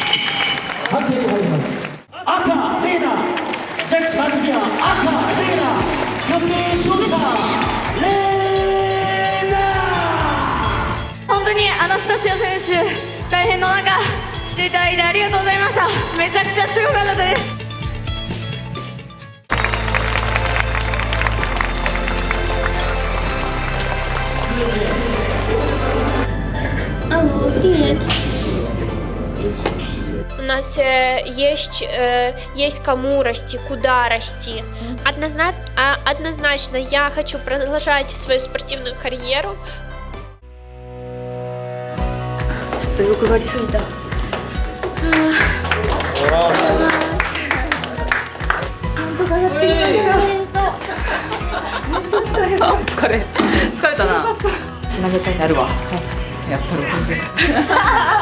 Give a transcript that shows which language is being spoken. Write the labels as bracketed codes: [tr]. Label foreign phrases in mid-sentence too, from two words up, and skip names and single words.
[ja] 赤レーナ、ジャッジ番付は赤レーナ、確定勝者レーナ。本当にアナスタシア選手大変の中来ていただいてありがとうございました。めちゃくちゃ強かったです。 [ru] У нас есть кому расти, куда расти. Однозначно я хочу продолжать свою спортивную карьеру. [ja] っと欲張りすぎた。疲れたな。つなげたいなるわ。やったる。